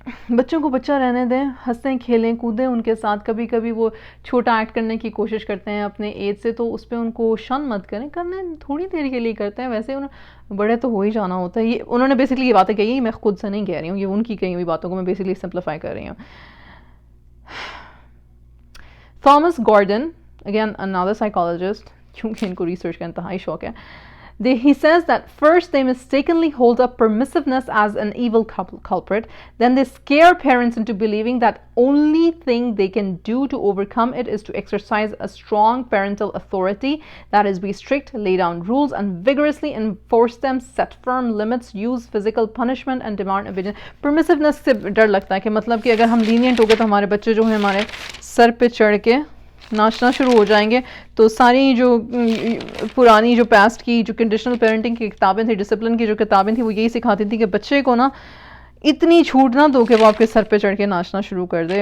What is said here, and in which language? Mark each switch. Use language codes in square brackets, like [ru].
[ur] بچوں کو بچہ رہنے دیں, ہنسیں کھیلیں کودیں ان کے ساتھ. کبھی کبھی وہ چھوٹا ایکٹ کرنے کی کوشش کرتے ہیں اپنے ایج سے, تو اس پہ ان کو شن مت کریں, کرنے تھوڑی دیر کے لیے کرتے ہیں, ویسے انہیں بڑے تو ہو ہی جانا ہوتا ہے. یہ انہوں نے بیسکلی یہ باتیں کہی, میں خود سے نہیں کہہ رہی ہوں, یہ ان کی کہی ہوئی باتوں کو میں بیسکلی سمپلیفائی کر رہی ہوں. Thomas garden, again [en] another psychologist, [ur] کیونکہ ان کو ریسرچ کا انتہائی شوق ہے. [en] He says that first they mistakenly hold up permissiveness as an evil culprit, then they scare parents into believing that only thing they can do to overcome it is to exercise a strong parental authority, that is be strict, lay down rules and vigorously enforce them, set firm limits, use physical punishment and demand obedience. [ur] Permissiveness سے ڈر لگتا ہے کہ مطلب کہ اگر ہم lenient ہو گئے تو ہمارے بچے جو ہیں ہمارے سر پہ چڑھ کے ناچنا شروع ہو جائیں گے. تو ساری جو پرانی جو پاسٹ کی جو کنڈیشنل پیرنٹنگ کی کتابیں تھیں, ڈسپلن کی جو کتابیں تھیں, وہ یہی سکھاتی تھیں کہ بچے کو نا اتنی چھوٹ نہ دو کہ وہ آپ کے سر پہ چڑھ کے ناچنا شروع کر دے.